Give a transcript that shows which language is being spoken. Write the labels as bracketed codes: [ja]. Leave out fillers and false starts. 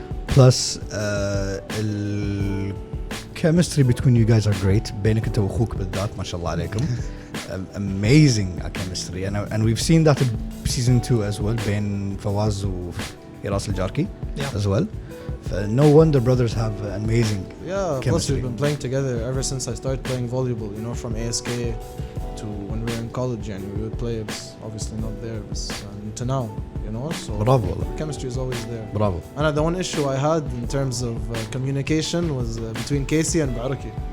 [en] Plus, the chemistry between you guys are great. [ar] بينك أنت وأخوك بالذات ما شاء الله عليكم. [en] Amazing chemistry, and we've seen that in season 2 as well. [ar] بين فواز وفراس الجاركي [en] as well. No wonder brothers have amazing Yeah, chemistry. plus we've been playing together ever since I started playing volleyball. You know, from ASK to when we were in college, and we would play. It was obviously not there, but to now, you know. So [ar] برافو والله. [en] chemistry is always there. [ar] برافو. [en] And the one issue I had in terms of communication was between Casey and Baruki.